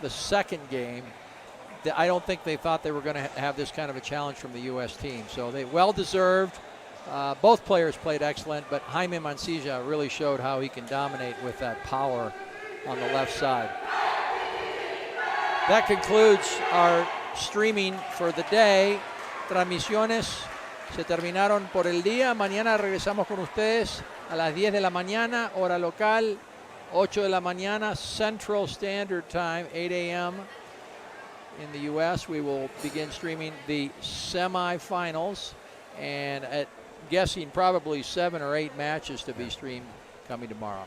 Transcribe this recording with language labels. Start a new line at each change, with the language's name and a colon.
English: The second game. I don't think they thought they were going to have this kind of a challenge from the U.S. team. So they well deserved. Both players played excellent, but Jaime Mansilla really showed how he can dominate with that power on the left side. That concludes our streaming for the day.
Spanish: Transmisiones se terminaron por el día. Mañana regresamos con ustedes a las 10 de la mañana, hora local, 8 de la mañana, Central Standard Time, 8 a.m.
English: in the U.S. We will begin streaming the semifinals, and guessing probably 7 or 8 matches to be streamed coming tomorrow.